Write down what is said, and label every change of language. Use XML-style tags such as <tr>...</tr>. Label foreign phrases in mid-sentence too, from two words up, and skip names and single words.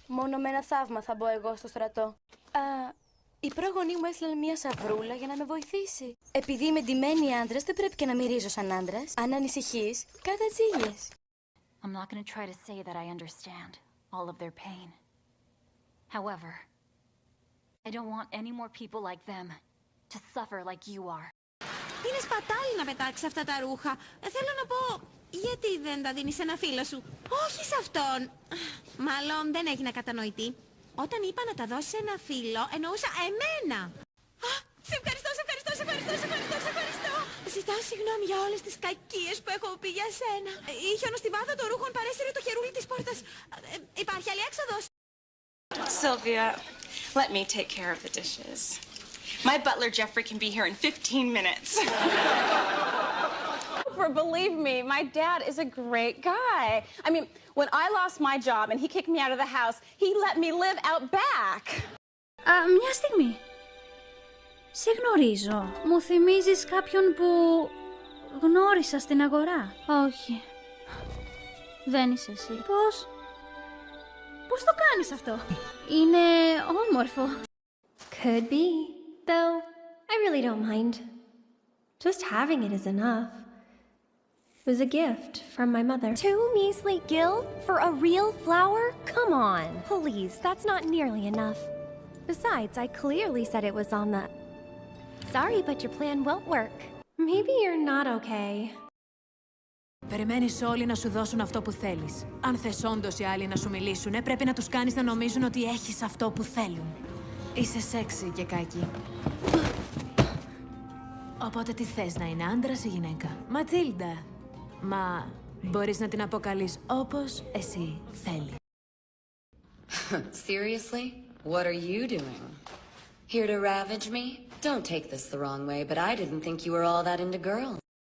<el>Μόνο με ένα θαύμα θα μπω εγώ στο στρατό. Οι πρόγονοί μου έστειλαν μια σαβρούλα για να με βοηθήσει. Επειδή είμαι ντυμένη άντρας, δεν πρέπει και να μυρίζω σαν άντρας. Αν ανησυχείς, κάτα τζίλιες.</el> <en>I'm not going to try to say that I understand all of their pain. However, I don't want any more people like them to suffer like you are.</en> <el>Είναι σπατάλη να πετάξεις αυτά τα ρούχα. Θέλω να πω, γιατί δεν τα δίνεις σε ένα φίλο σου? Όχι σε αυτόν. Μάλλον δεν έγινε κατανοητή. Όταν είπα να τα δώσεις σε ένα φίλο, εννοούσα εμένα. Σε ευχαριστώ, σε ευχαριστώ, σε ευχαριστώ, σε ευχαριστώ, σε ευχαριστώ. Ζητάω συγγνώμη για όλες τις κακίες που έχω πει για σένα. Η χιονοστιβάδα των ρούχων παρέσυρε το χερούλι της πόρτας. Υπάρχει άλλη έξοδος?</el> <en>Sylvia, let me take care of the dishes. My butler Jeffrey can be here in 15 minutes. Believe me, my dad is a great guy. I mean, when I lost my job and he kicked me out of the house, he let me live out back.</en> <el>Μια στιγμή. Σε γνωρίζω. Μου θυμίζεις κάποιον που γνώρισα στην αγορά. Όχι. Δεν είσαι εσύ. Πώς το κάνεις αυτό? Είναι όμορφο.</el> <en>Could be, though I really don't mind. Just having it is enough. It was a gift from my mother. 2 measly gil for a real flower? Come on, please, that's not nearly enough. Besides, I clearly said it was on the... Sorry, but your plan won't work. Maybe you're not okay.</en> <el>Περιμένεις όλοι να σου δώσουν αυτό που θέλεις. Αν θες όντως οι άλλοι να σου μιλήσουν, πρέπει να τους κάνεις να νομίζουν ότι έχεις αυτό που θέλουν. Είσαι σεξι και κακή. Οπότε τι θες, να είναι άντρας ή γυναίκα? Ματίλντα. Μα μπορείς να την αποκαλείς όπως εσύ θέλεις.</el> <en>Seriously? What are you doing? Here to ravage me? Don't take this the wrong way, but I didn't think you were all that into girls.</en>